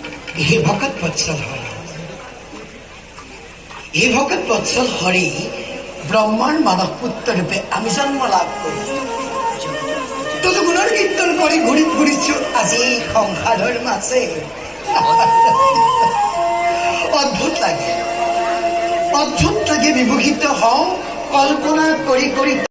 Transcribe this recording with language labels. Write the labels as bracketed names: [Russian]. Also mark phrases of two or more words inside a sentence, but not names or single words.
[Assamese] হে ভকত বৎসল হরি, হে ভকত বৎসল হরি, [Bangla] ব্রহ্মার মানব পুত্র রূপে আমি জন্ম লাভ করি, [Assamese] তত গুণৰ কীর্তন কৰি ঘূৰি ফুৰিছো আজি এই সংসাৰৰ মাঝে। অদ্ভুত লাগে, অদ্ভুত লাগে, বিমোহিত হওঁ কল্পনা কৰি কৰি।